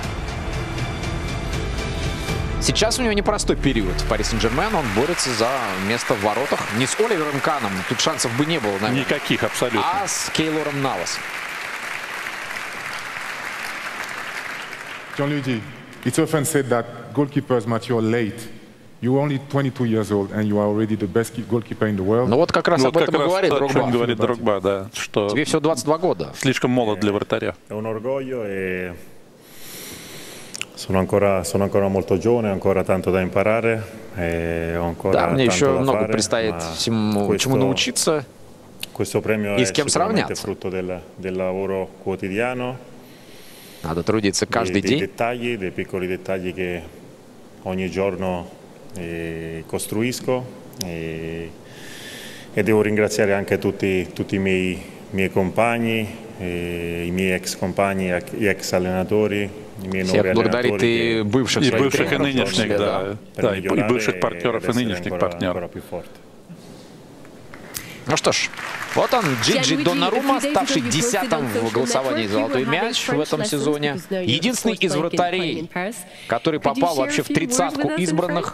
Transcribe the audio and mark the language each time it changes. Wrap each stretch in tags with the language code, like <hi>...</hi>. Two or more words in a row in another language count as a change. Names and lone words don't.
<ru>Сейчас у него непростой период в Пари Сен-Жермен. Он борется за место в воротах. Не с Оливером Каном, тут шансов бы не было, наверное. Никаких абсолютно. А с Кейлором Навас.</ru> <en>Gianluigi, it's often said that goalkeepers mature late. You're only 22 years old and you are already the best goalkeeper in the world.</en> <ru>Ну вот как раз об этом и говорит Дрогба. О чем говорит Дрогба, да. Что тебе всего 22 года. Слишком молод для вратаря.</ru> <it>Sono ancora molto giovane, ancora tanto da imparare, ho ancora</it> <ru>да, мне еще</ru> <it>tanto da</it> <ru>много</ru> <it>fare,</it> <ru>предстоит чему научиться и с кем сравняться.</ru> <it>Frutto del lavoro quotidiano.</it> <ru>Надо трудиться каждый день.</ru> <it>Dei piccoli dettagli che ogni giorno costruisco e devo ringraziare anche tutti i miei compagni, i miei ex compagni, gli ex allenatori.</it> <ru>Всех благодарит и бывших и нынешних, да, и бывших партнеров, и нынешних партнеров. Ну что ж, вот он, Джиджи Донарума, ставший 10-м в голосовании за золотой мяч в этом сезоне. Единственный из вратарей, который попал вообще в 30-ку избранных.</ru>